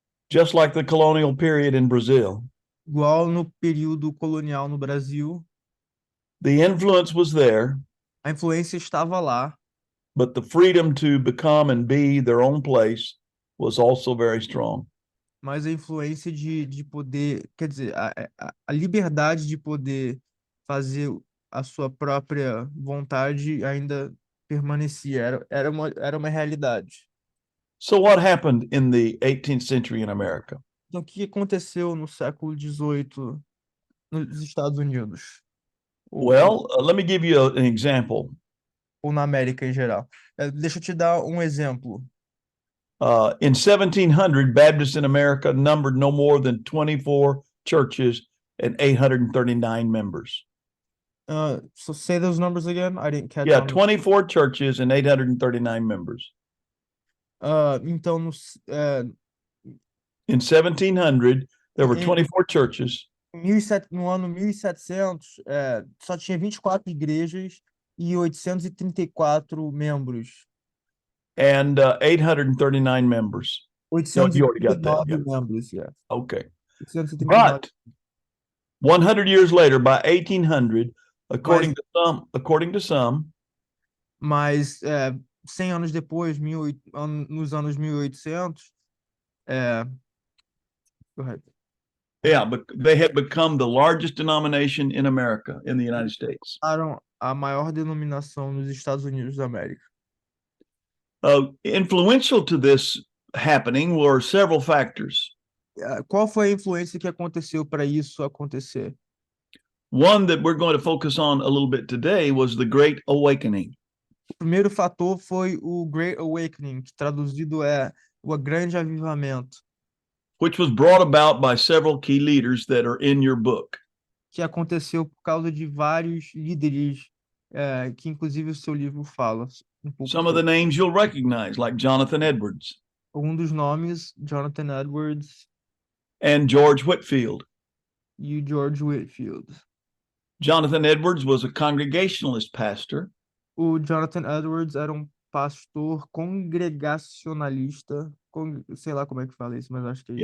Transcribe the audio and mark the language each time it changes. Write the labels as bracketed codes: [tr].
[en] Just like the colonial period in Brazil, [pt] Igual no período colonial no Brasil, [en] the influence was there, [pt] a influência estava lá, [en] but the freedom to become and be their own place was also very strong. [pt] mas a influência de poder, quer dizer, a liberdade de poder fazer a sua própria vontade ainda permanecia, era uma realidade. [en] So what happened in the 18th century in America? [pt] Então, o que aconteceu no século XVIII nos Estados Unidos? [en] Well, let me give you an example. [pt] Ou na América em geral. Deixa eu te dar um exemplo. [en] In 1700, Baptists in America numbered no more than 24 churches and 839 members. So say those numbers again. I didn't catch Yeah, on. 24 churches and 839 members. [pt] Então, [en] In 1700, there were [pt] Em- [en] 24 churches [pt] no ano 1700, só tinha 24 igrejas e 834 membros. [en] and 839 members. No, you already got that. 839 Yeah. [pt] membros, yeah. [en] Okay. 839. But 100 years later, by 1800, according to some, [pt] Mas 100 anos depois, nos anos 1800, [en] go ahead. yeah, but they had become the largest denomination in America, in the United States. [pt] A maior denominação nos Estados Unidos da América. [en] Influential to this happening were several factors. [pt] Qual foi a influência que aconteceu para isso acontecer? [en] One that we're going to focus on a little bit today was the Great Awakening. [pt] O primeiro fator foi o Great Awakening, que traduzido é o Grande Avivamento, [en] which was brought about by several key leaders that are in your book. [pt] que aconteceu por causa de vários líderes, que inclusive o seu livro fala um pouco [en] Some of the [pt] sobre. [en] names you'll recognize, like Jonathan Edwards [pt] Um dos nomes, Jonathan Edwards [en] and George Whitefield. [pt] e o George Whitefield. [en] Jonathan Edwards was a Congregationalist pastor. [pt] O Jonathan Edwards era um pastor congregacionalista, sei lá como é que fala isso, mas acho que é isso.